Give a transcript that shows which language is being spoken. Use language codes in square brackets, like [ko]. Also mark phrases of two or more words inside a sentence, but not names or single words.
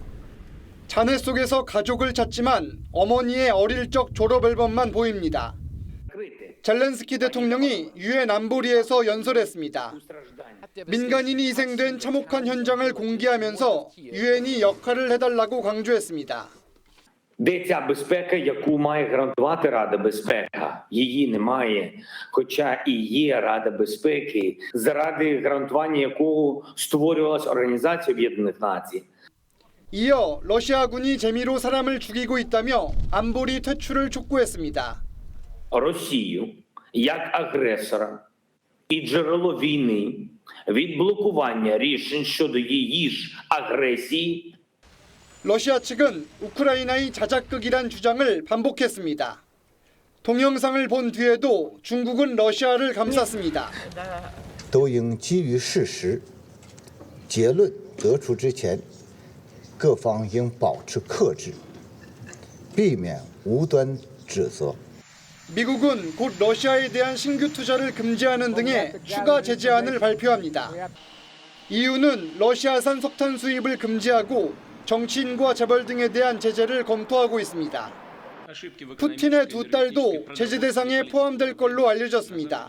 [ko] 잔해 속에서 가족을 찾지만 어머니의 어릴 적 졸업 앨범만 보입니다. 젤렌스키 대통령이 유엔 안보리에서 연설했습니다. 민간인이 희생된 참혹한 현장을 공개하면서 유엔이 역할을 해달라고 강조했습니다. [uk] Де ця безпека, яку має гарантувати Рада безпеки? Її немає, хоча і є Рада безпеки, заради гарантування якого створювалась Організація Об'єднаних Націй. [ko] 이어 러시아군이 재미로 사람을 죽이고 있다며 안보리 퇴출을 촉구했습니다. [uk] Росію як агресора і джерело війни від блокування рішень щодо її ж агресії. [ko] 러시아 측은 우크라이나의 자작극이란 주장을 반복했습니다. 동영상을 본 뒤에도 중국은 러시아를 감쌌습니다. [zh] 都应基于事实，结论得出之前，各方应保持克制，避免无端指责。 [ko] 미국은 곧 러시아에 대한 신규 투자를 금지하는 등의 추가 제재안을 발표합니다. EU는 러시아산 석탄 수입을 금지하고 정치인과 재벌 등에 대한 제재를 검토하고 있습니다. 푸틴의 두 딸도 제재 대상에 포함될 걸로 알려졌습니다.